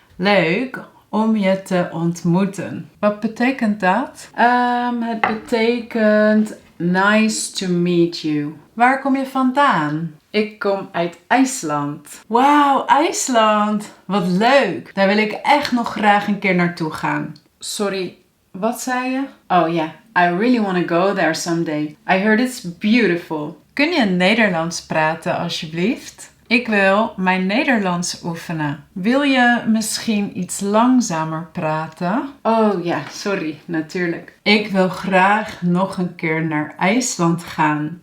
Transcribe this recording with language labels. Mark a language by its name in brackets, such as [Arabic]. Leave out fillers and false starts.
[Dutch] Leuk om je te ontmoeten. Wat betekent dat? Het betekent [English] nice to meet you. [Dutch] Waar kom je vandaan? Ik kom uit IJsland. Wauw, IJsland. Wat leuk. Daar wil ik echt nog graag een keer naartoe gaan. Sorry, wat zei je? Oh ja, [English] I really want to go there someday. I heard it's beautiful. [Dutch] Kun je Nederlands praten alsjeblieft? Ik wil mijn Nederlands oefenen. Wil je misschien iets langzamer praten? Oh ja, sorry, natuurlijk. Ik wil graag nog een keer naar IJsland gaan.